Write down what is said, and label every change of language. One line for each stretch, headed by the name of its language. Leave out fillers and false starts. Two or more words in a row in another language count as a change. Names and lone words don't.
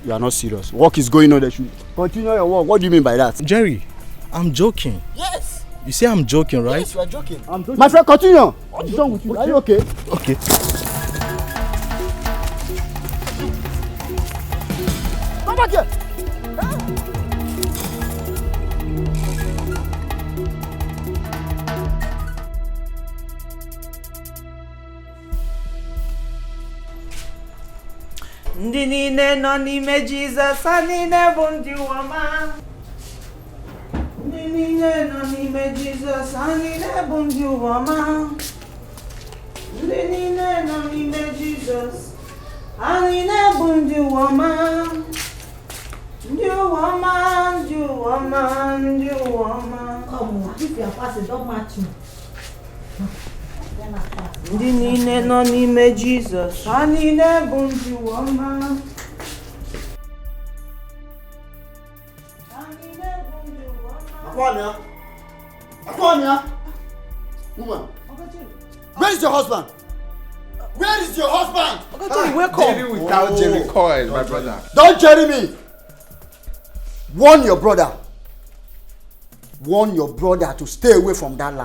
English: You are not serious. Work is going on. They should continue your work. What do you mean by that? Jerry, I'm joking. Yes. You say I'm joking, right? Yes, you are joking. I'm joking. My friend, continue. What is wrong with you? Are you okay? Okay. Come back here.
Igbo: Ndị niile nọ n'ime Jizọs, ha niile bụ ndị ụwa. Ndị niile nọ n'ime Jizọs, ha niile bụ ndị ụwa. Ndị niile nọ n'ime Jizọs, ha niile bụ ndị ụwa. Ndị ụwa, ndị ụwa, ndị ụwa.
English: Come on, if you are passing, don't match me.
Igbo: Ndị niile nọ n'ime Jizọs, ha niile bụ ndị ụwa. Aquamia!
English: Woman! Where is your husband? Where is your husband? Jerry without Jerry Coil, my brother. Don't Jerry me! Warn your brother. Warn your brother to stay away from that land.